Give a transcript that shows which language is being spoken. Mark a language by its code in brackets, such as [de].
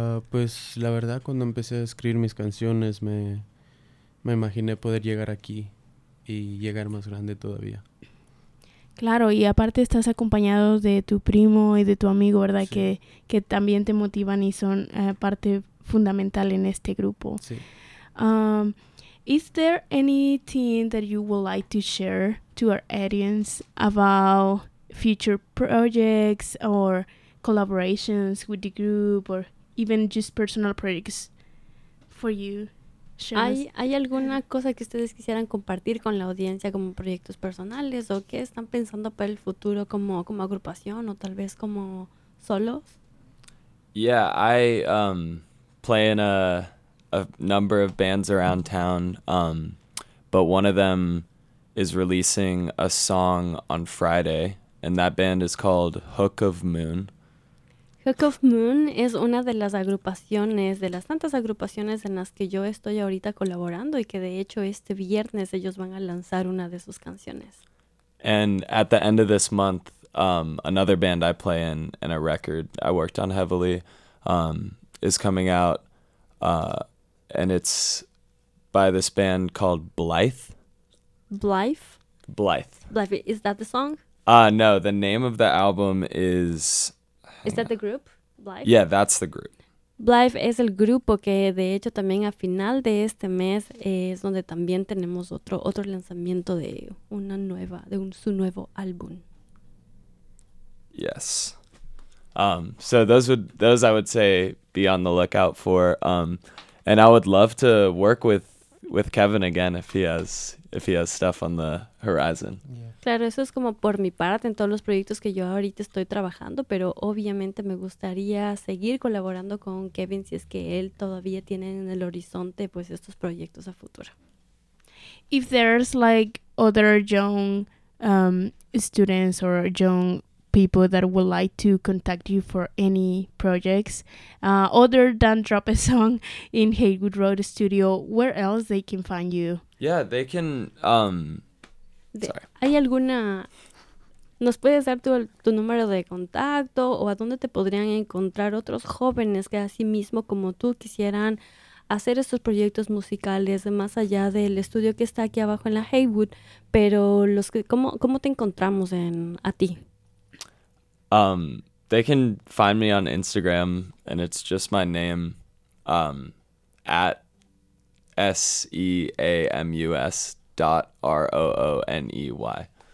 [es] Pues la verdad, cuando empecé a escribir mis canciones me imaginé poder llegar aquí y llegar más grande todavía. Claro, y aparte estás acompañado de tu primo y de tu amigo, ¿verdad? Sí. Que también te motivan y son parte fundamental en este grupo. Sí. [en] Is there anything that you would like to share to our audience about future projects or collaborations with the group or even just personal projects for you? [es] ¿Hay alguna cosa que ustedes quisieran compartir con la audiencia como proyectos personales o qué están pensando para el futuro como agrupación o tal vez como solos? [en] Yeah, I play in a number of bands around town, but one of them is releasing a song on Friday, and that band is called Hook of Moon. [es] Hook of Moon es una de las agrupaciones, de las tantas agrupaciones en las que yo estoy ahorita colaborando y que de hecho este viernes ellos van a lanzar una de sus canciones. [en] And at the end of this month, another band I play in and a record I worked on heavily is coming out, and it's by this band called Blythe. Blythe? Blythe. Blythe, is that the song? No, the name of the album is... Is that the group, Blythe? Yeah, that's the group. [es] Blythe es el grupo que, de hecho, también a final de este mes es donde también tenemos otro lanzamiento de una nueva, de su nuevo álbum. [en] Yes. So those I would say be on the lookout for. And I would love to work with Kevin again if he has stuff on the horizon. Yeah. [es] Claro, eso es como por mi parte en todos los proyectos que yo ahorita estoy trabajando, pero obviamente me gustaría seguir colaborando con Kevin si es que él todavía tiene en el horizonte pues estos proyectos a futuro. [en] If there's like other young students or young people that would like to contact you for any projects other than drop a song in Haywood Road Studio, where else they can find you? Yeah, they can [es] ¿Hay alguna, nos puedes dar tu número de contacto o a dónde te podrían encontrar otros jóvenes que así mismo como tú quisieran hacer estos proyectos musicales más allá del estudio que está aquí abajo en la Haywood, pero los que cómo te encontramos a ti? [en] They can find me on Instagram, and it's just my name, at @seamus.roone.